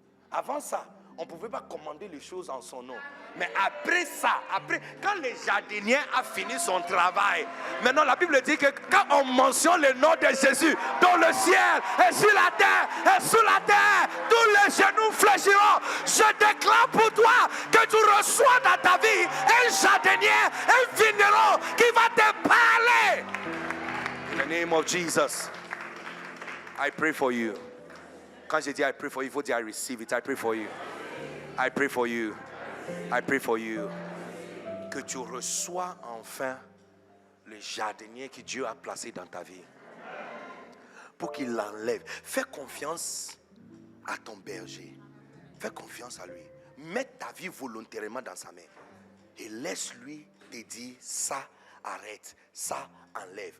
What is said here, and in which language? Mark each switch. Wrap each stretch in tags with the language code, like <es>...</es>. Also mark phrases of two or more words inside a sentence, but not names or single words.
<fr>Avant ça, on ne pouvait pas commander les choses en son nom. Mais après ça, quand le jardinier a fini son travail, maintenant la Bible dit que quand on mentionne le nom de Jésus dans le ciel et sur la terre et sous la terre, tous les genoux fléchiront. Je déclare pour toi que tu reçois dans ta vie un jardinier, un vigneron qui va te parler.</fr> <en>In the name of Jesus, I pray for you.</en> <fr>Quand je dis</fr> <en>I pray for you,</en> <fr>il faut dire</fr> <en>I receive it. I pray for you. I pray for you. I pray for you.</en> <fr>Que tu reçois enfin le jardinier que Dieu a placé dans ta vie. Pour qu'il l'enlève. Fais confiance à ton berger. Fais confiance à lui. Mets ta vie volontairement dans sa main. Et laisse-lui te dire ça arrête, ça enlève.</fr>